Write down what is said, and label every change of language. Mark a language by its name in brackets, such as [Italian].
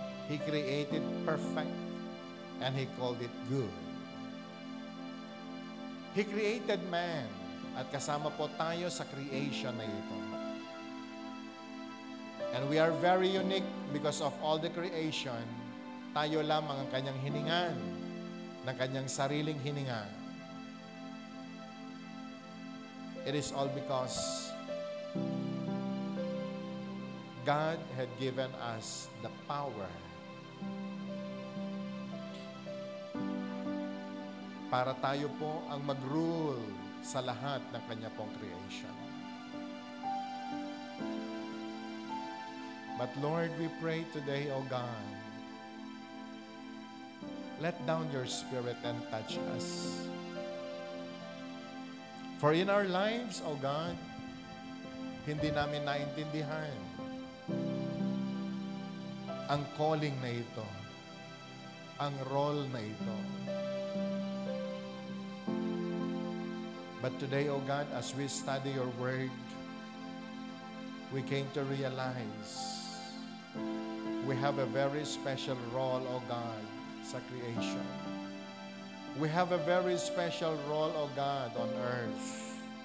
[English] He created perfect, and He called it good. He created man, [Filipino] at kasama po tayo sa creation na ito. [English] And we are very unique because of all the creation. [Filipino] Tayo lamang ang kanyang hiningan, ng kanyang sariling hininga. [English] It is all because God had given us the power [Filipino] para tayo po ang mag-rule sa lahat ng kanya pong creation. [English] But Lord, we pray today, O God, let down your Spirit and touch us. For in our lives, O God, [Filipino] hindi namin naintindihan ang calling na ito, ang role na ito. [English] But today, O God, as we study your word, we came to realize we have a very special role, O God, [Filipino] sa creation. [English] We have a very special role, O God, on earth.